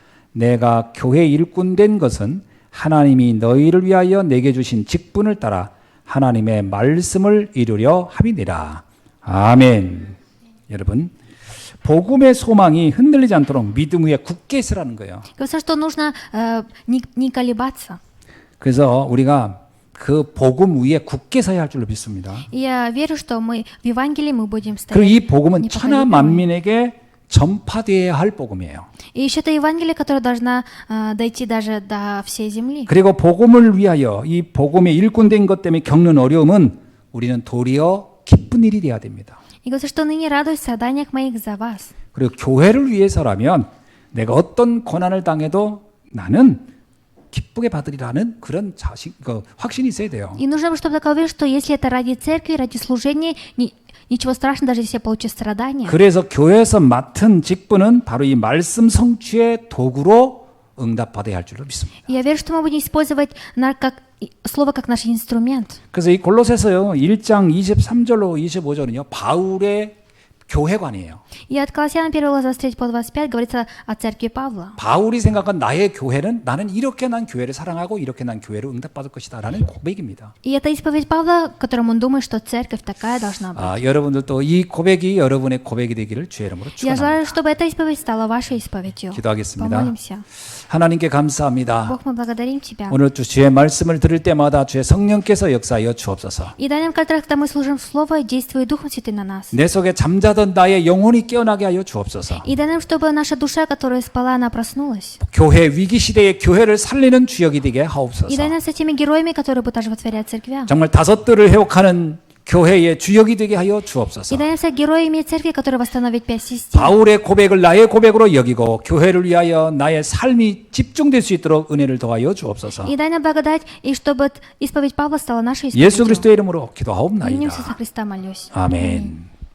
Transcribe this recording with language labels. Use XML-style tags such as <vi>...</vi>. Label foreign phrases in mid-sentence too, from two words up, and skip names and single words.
<ko>내가 교회 일꾼 된 것은 하나님이 너희를 위하여 내게 주신 직분을 따라 하나님의 말씀을 이루려 함이니라. 아멘. 여러분, 복음의 소망이 흔들리지 않도록 믿음 위에 굳게 서라는 거예요.</ko> <ru>Говорится, что нужно не колебаться.</ru> <ko>그래서 우리가 그 복음 위에 굳게 서야 할 줄로 믿습니다.</ko> <ru>И я верю, что мы в Евангелии мы будем</ru> <ko>그리고</ko> <ru>стоять.</ru> <ko>이 복음은 천하</ko> <ru>непоколебимыми.</ru> <ko>만민에게 전파되어야 할 복음이에요.</ko> <ru>И еще это Евангелие, которое должна дойти даже до всей земли.</ru> <ko>그리고 복음을 위하여 이 복음의 일꾼된 것 때문에 겪는 어려움은 우리는 도리어 기쁜 일이 돼야 됩니다.</ko> <ru>И говорится, что ныне радуюсь в страданиях моих за вас.</ru> <ko>그리고 교회를 위해서라면 내가 어떤 고난을 당해도 나는 기쁘게 받으리라는 그런 확신이 있어야 돼요.</ko> <ru>И нужно, чтобы такая уверенность, что если это ради церкви, ради служения, ничего страшного, даже если я получу страдания.</ru> <ko>그래서 교회에서 맡은 직분은 바로 이 말씀 성취의 도구로 응답받아야 할 줄로 믿습니다.</ko> <ru>И я верю, что мы будем использовать слово как наш инструмент.</ru> <ko>그래서 이 골로새서요 1장 23절로 25절은요 바울의 교회관이에요.</ko> <ru>И от Колоссян 1 глава 23 по 25 говорится о церкви Павла.</ru> <ko>바울이 생각한 나의 교회는 나는 이렇게 난 교회를 사랑하고 이렇게 난 교회를 응답받을 것이다라는 고백입니다.</ko> <ru>И это исповедь Павла, которым он думает, что церковь такая должна быть.</ru> <ko>여러분들도 이 고백이 여러분의 고백이 되기를 주의 이름으로</ko> <ru>Я желаю,</ru> <ko>축원합니다.</ko> <ru>чтобы эта исповедь стала вашей исповедью.</ru> <ko>기도하겠습니다.</ko> <ru>Помолимся.</ru> <ko>하나님께 감사합니다.</ko> <ru>Бог, мы благодарим Тебя.</ru> <ko>오늘 주의 말씀을 들을 때마다 주의 성령께서 역사하여 주옵소서.</ko> <ru>И дай нам, когда мы служим Слово, действуй Духом Святым на нас.</ru> <ko>내 속에 잠자던 나의 영혼이 깨어나게 하여 주옵소서.</ko> <ru>И дай нам, чтобы наша душа, которая спала, она проснулась.</ru> <ko>교회 위기 시대에 교회를 살리는 주역이 되게</ko> <ru>И дай</ru> <ko>하옵소서.</ko> <ru>нам с этими героями, которые будут оживотворять церквя.</ru> <ko>정말 다섯들을 회복하는 교회의 주역이 되게 하여</ko> <ru>И</ru> <ko>주옵소서.</ko> <ru>дай нам с героями церкви, которые восстановят 5 систем.</ru> <ko>바울의 고백을 나의 고백으로 여기고 교회를 위하여 나의 삶이 집중될 수 있도록 은혜를 더하여 주옵소서.</ko> <ru>И дай нам благодать, и чтобы исповедь Павла стала нашей</ru> <ko>예수</ko> <ru>исповедью.</ru> <ko>그리스도의 이름으로</ko> <ru>В имя</ru> <ko>기도하옵나이다.</ko> <ru>Иисуса Христа молюсь.</ru> <ko>아멘.</ko>